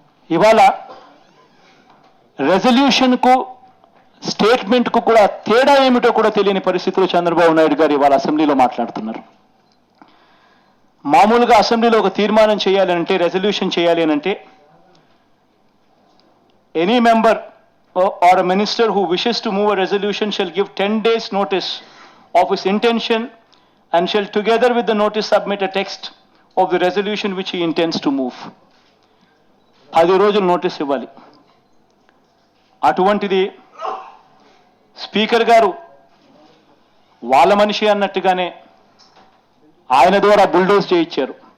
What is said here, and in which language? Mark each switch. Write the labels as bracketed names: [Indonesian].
[Telugu] ఇవాళ రెజల్యూషన్కు స్టేట్మెంట్కు కూడా తేడా ఏమిటో కూడా తెలియని పరిస్థితిలో చంద్రబాబు నాయుడు గారు ఇవాళ అసెంబ్లీలో మాట్లాడుతున్నారు. మామూలుగా అసెంబ్లీలో ఒక తీర్మానం చేయాలి అంటే, [English] Resolution చేయాలి అంటే, any member or a minister who wishes to move a resolution shall give 10 days notice of his intention and shall together with the notice submit a text of the resolution which he intends to move. [Telugu] 10 రోజులు notice ఇవ్వాలి. అటువంటిది speaker గారు వాళ్ళ మనిషి అన్నట్టుగానే ఆయన ద్వారా bulldoze చేయించారు.